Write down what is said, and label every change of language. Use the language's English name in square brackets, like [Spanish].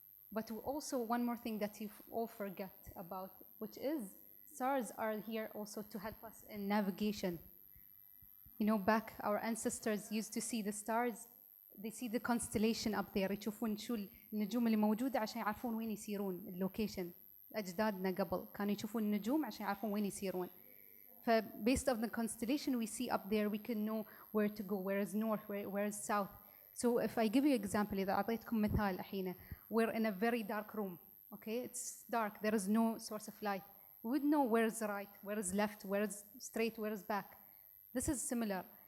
[English] But also one more thing that you all forget about, which is stars are here also to help us in navigation. You know, back our ancestors used to see the stars, they see the constellation up there, [Arabic] يشوفون شو النجوم اللي موجودة عشان يعرفون وين يسيرون اللوكيشن. أجدادنا قبل كانوا يشوفون النجوم عشان يعرفون وين يسيرون. [English] Based on the constellation we see up there, we can know where to go, where is north, where is south. So if I give you example, [Arabic] إذا أعطيتكم مثال الحين, [English] we're in a very dark room, okay? It's dark, there is no source of light. We would know where is right, where is left, where is straight, where is back. This is similar.